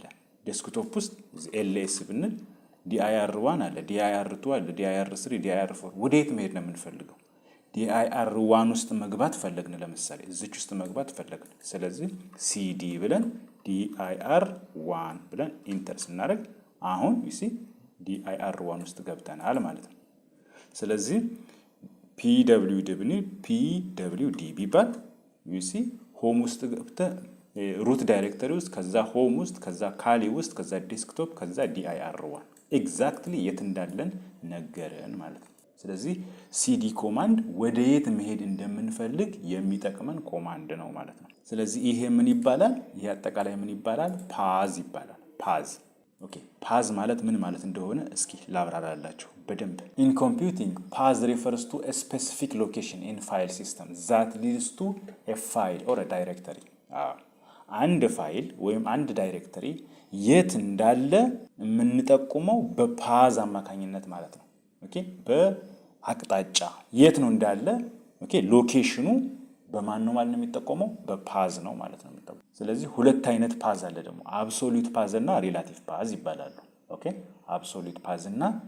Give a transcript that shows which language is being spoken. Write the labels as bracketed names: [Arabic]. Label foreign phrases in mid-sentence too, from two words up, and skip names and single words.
[Amharic] ዴስክቶፕ ውስጥ ls ብንል dir1 አለ፣ dir2 አለ፣ dir3 dir4 ወዴት መሄድ ነው የምንፈልገው? dir1 ውስጥ መግባት ፈለግን። ለምሳሌ እዚች ውስጥ መግባት ፈለግን። ስለዚህ cd ብለን dir1 ብለን ኢንተር ስናደርግ አሁን [English] you see [Amharic] dir1 ውስጥ ገብተናል ማለት ነው። ስለዚህ pwd ብንል pwd ቢባል [English] you see [Amharic] ሆም ውስጥ ገብተህ [English] root directory [Amharic] ውስጥ ከዛ ሆም ውስጥ ከዛ ካሊ ውስጥ ከዛ ዴስክቶፕ ከዛ dir1 ኤግዛክትሊ የት እንዳለን ነገረን ማለት ነው። ስለዚህ cd ኮማንድ ወደየት መሄድ እንደምንፈልግ የሚጠቅመን ኮማንድ ነው ማለት ነው። ስለዚህ ይሄ ምን ይባላል? ይሄ አጠቃላይ ምን ይባላል? ፓዝ ይባላል። [English] path okay። [Amharic] ፓዝ ማለት ምን ማለት እንደሆነ እስኪ ላብራራላችሁ በደንብ። [English] in computing path refers to a specific location in file system that leads to a file or a directory። [Amharic] አንድ ፋይል ወይም አንድ ዳይሬክተሪ የት እንዳለ የምንጠቁመው በፓዝ አማካኝነት ማለት ነው። ኦኬ በአቅጣጫ የት ነው እንዳለ ኦኬ ሎኬሽኑ በማን ነው ማለት ነው የሚጠቆመው? በፓዝ ነው ማለት ነው የሚጠቆመው። ስለዚህ ሁለት አይነት ፓዝ አለ ደግሞ [English] absolute path [Amharic] እና [English] relative path [Amharic] ይባላሉ። ኦኬ [English] absolute path [Amharic] እና